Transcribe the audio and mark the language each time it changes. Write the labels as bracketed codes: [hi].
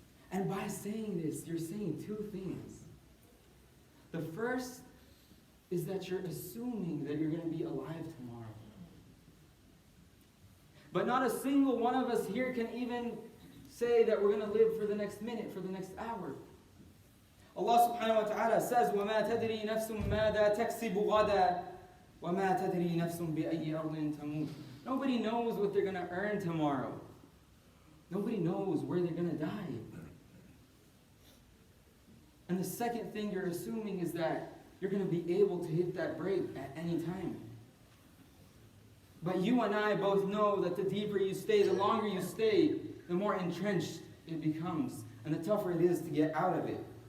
[en] And by saying this, you're saying two things. The first is that you're assuming that you're going to be alive tomorrow. But not a single one of us here can even say that we're going to live for the next minute, for the next hour. Allah subhanahu wa ta'ala says, [ar] وَمَا تَدْرِي نَفْسٌ مَاذَا تَكْسِبُ غَدًا وَمَا تَدْرِي نَفْسٌ بِأَيِّ أَرْضٍ تَمُوتُ. [en] Nobody knows what they're going to earn tomorrow. Nobody knows where they're going to die. And the second thing you're assuming is that you're going to be able to hit that break at any time. But you and I both know that the deeper you stay, the longer you stay, the more entrenched it becomes, and the tougher it is to get out of it.